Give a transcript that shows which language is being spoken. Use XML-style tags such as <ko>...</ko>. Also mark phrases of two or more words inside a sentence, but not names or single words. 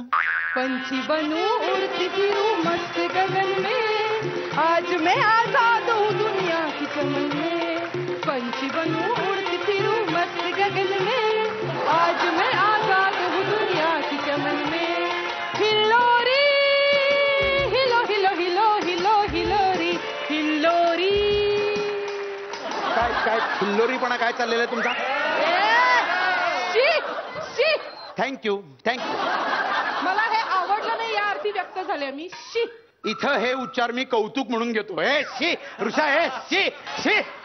<hi>पंछी बनूं उड़ती फिरूं मस्त गगन में, आज मैं आजाद हूँ दुनिया की चमन में। पंछी बनूं उड़ती फिरूं मस्त गगन में, आज मैं आजाद हूँ दुनिया की चमन में। हिलोरी हिलो हिलो हिलो हिलो हिलोरी हिलोरी।</hi> <mr>काय काय हिल्लोरीपणा काय चाललेला आहे तुमचा?</mr> <en>थँक्यू थँक्यू.</en> <mr>मला हे आवडलं नाही या अर्थी व्यक्त झाले मी. शी. इथं हे उच्चार मी कौतुक म्हणून घेतो. ए शी ऋषा, ए शी शी.</mr>